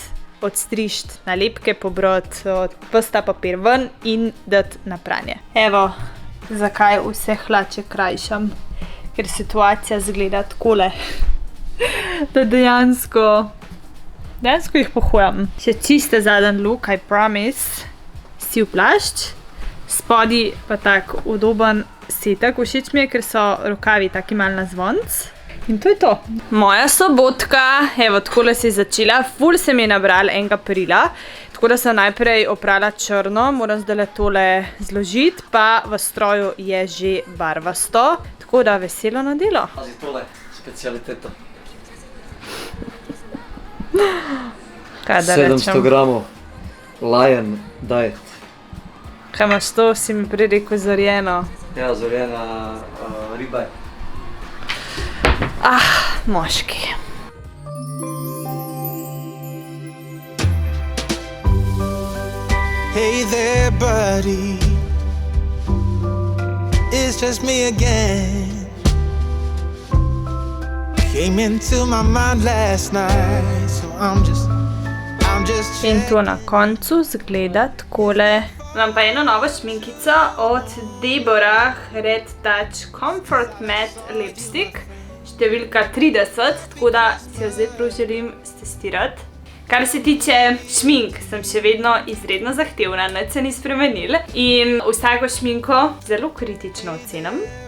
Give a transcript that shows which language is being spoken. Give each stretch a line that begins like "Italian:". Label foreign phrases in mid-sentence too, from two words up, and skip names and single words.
Slovenian: Odstrišti nalepke, pobrati psta papir ven in dati na pranje. Evo, zakaj vse hlače krajšam, ker situacija zgleda takole, da dejansko jih pohojam. Še čiste zaden look,
English: I promise,
Slovenian: siv plašč, spodi pa tak udoben setek, všeč mi je, ker so rokavi taki mal na zvonc. In to je to. Moja sobotka, evo, takole se je začela, ful se mi je nabral enega perila, tako da sem najprej oprala črno, moram zdaj tole zložiti, pa v stroju je že barvasto, tako da veselo na delo. Pazi tole, specialiteto. Kaj da rečem? 700 gramov Lion Diet. Kaj imaš to, si mi prej rekel zorjeno? Ja, zorjena ribaj. Moški.
English: Hey there, buddy. It's just me again. Came into my mind last night, so I'm just
Slovenian: In to na koncu zgleda takole. Imam pa eno novo šminkico od Deborah Red Touch Comfort Matte Lipstick. Številka 30, tako da si jo zdaj prav želim stestirati. Kar se tiče šmink, sem še vedno izredno zahtevna, nič se ni spremenil in vsako šminko zelo kritično ocenim.